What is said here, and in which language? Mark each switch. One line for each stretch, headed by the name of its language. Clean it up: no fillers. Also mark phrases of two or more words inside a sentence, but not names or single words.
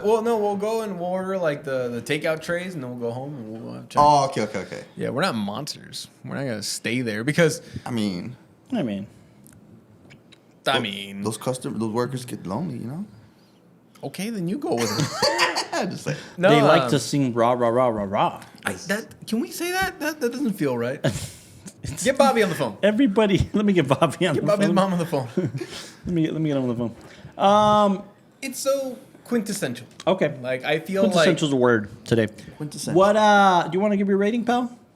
English: We'll go and we'll order like the takeout trays, and then we'll go home and we'll have Chinese. Oh, okay. Yeah, we're not monsters. We're not gonna stay there because I mean, those workers get lonely, okay, then you go with it. Just like, No, They like to sing rah rah rah rah rah. Can we say that? That doesn't feel right. Get Bobby on the phone. Everybody, let me get Bobby on Get the Bobby's phone. mom on the phone. Let me get him on the phone. It's so quintessential. Okay. Like I feel Quintessential's a word today. quintessential. What do you want to give your rating, pal?